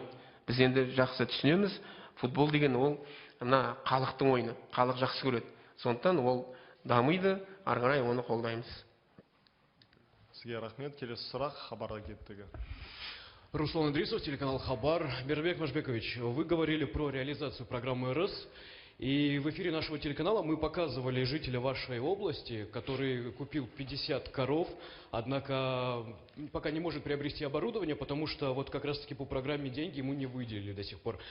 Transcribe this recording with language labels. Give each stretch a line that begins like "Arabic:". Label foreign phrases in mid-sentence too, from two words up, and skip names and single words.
Kazakh: Біз енді жақсы түсінеміз, футбол деген ол халықтың ойыны, халық жақсы көреді. Сондықтан ол дамиды, ары қарай оны қолдаймыз. Сізге рахмет. Келесі сұрақ Хабарға кеттігі. Руслан Идрисов, телеканал Хабар.
Russian: Бердібек Машбекович, вы говорили про реализацию программы РС И в эфире нашего телеканала мы показывали жителя вашей области, который купил 50 коров, однако пока не может приобрести оборудование, потому что вот как раз-таки по программе деньги ему не выделили до сих пор.